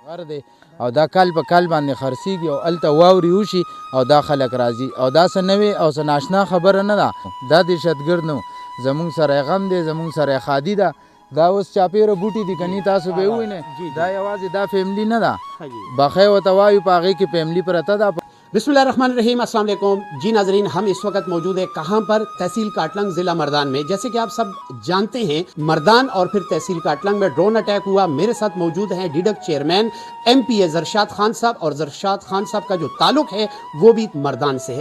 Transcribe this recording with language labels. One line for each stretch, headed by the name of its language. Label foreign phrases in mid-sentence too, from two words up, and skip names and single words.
Pashto: غر دی او دا کال په کال باندې خرڅېږي او هلته واورې وشي او دا خلک راځي او دا څه نوې او څه ناشنا خبره نه ده. دا دهشتګرد نه زمونږ سره یې غم دی، زمونږ سره یې ښادي ده. دا اوس چاپېره بوټي دي کني تاسو به یې ووینئ، دا یوازې دا فیملي نه ده، بخۍ ورته وایو، په هغې کې فیملي پرته ده.
Arabic: بسم اللہ الرحمن الرحیم.
Urdu: السلام علیکم جی ناظرین، ہم اس وقت موجود ہیں کہاں پر؟ تحصیل کاٹلنگ ضلع مردان میں. جیسے کہ آپ سب جانتے ہیں مردان اور پھر تحصیل کاٹلنگ میں
English: drone attack
Urdu: ہوا. میرے ساتھ موجود ہیں ڈیڈک چیئرمین MP زرشاد خان صاحب، اور زرشاد خان صاحب کا جو تعلق ہے وہ بھی مردان سے ہے.